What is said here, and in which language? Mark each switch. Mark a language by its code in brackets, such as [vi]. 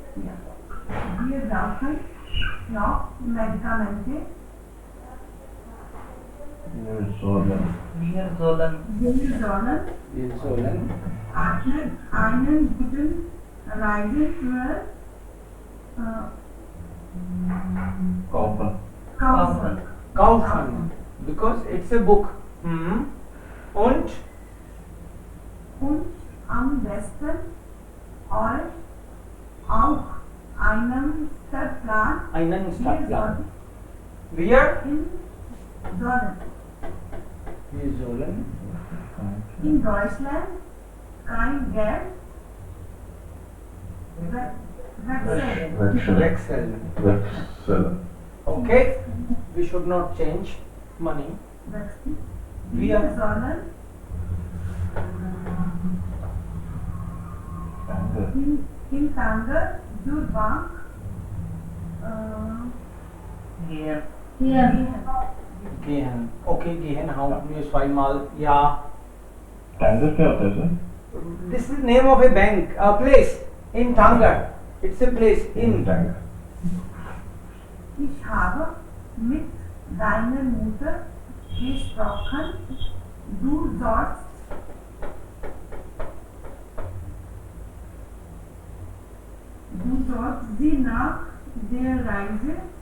[de] wir brauchen noch Medikamente. Wir sollen Wir sollen Wir sollen Wir sollen einen guten Reiseführer kaufen. kaufen. kaufen, [en] because it's a book. [de] Und Und am besten euch auch einen Stadtplan einen wir Stadtplan. sollten Wir sollen in Deutschland kein Geld wechseln. wechseln. Wechseln. [en] Okay, we should not change money. [de] Wir sollen Danke. in Tanger zur Bank gehen. Hier. Gehen. Okay, gehen haben wir zweimal. Ja. Danke [hi] क्या होता है sir? [en] This is the name of a bank, a place in Tanger. It's a place in. [de] Danke. Ich habe mit deiner Mutter gesprochen. Du sollst sie nach der Reise